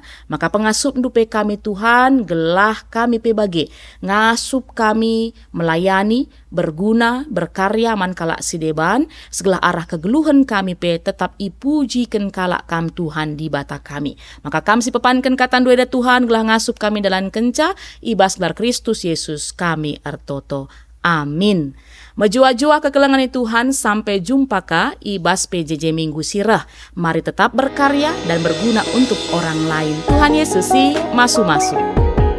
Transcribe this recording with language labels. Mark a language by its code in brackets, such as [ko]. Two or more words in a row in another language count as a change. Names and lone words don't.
[btx] Maka pengasup dupe kami Tuhan, gelah kami pebage, ngasup kami [id] melayani, berguna, berkarya [btx] man kala sideban, segala arah kegeluhan kami pe tetap ipujikan kala kam Tuhan di bata kami. Maka kami si pepankan katan dueda Tuhan, gelah ngasup kami dalam kenca, ibas gelar Kristus Yesus kami ertoto. Amin. Majua-jua kekelengan Tuhan, [id] sampai jumpa [btx] ka ibas PJJ Minggu Sirah. [id] Mari tetap berkarya dan berguna untuk orang lain. [btx] Tuhan Yesus masu-masu.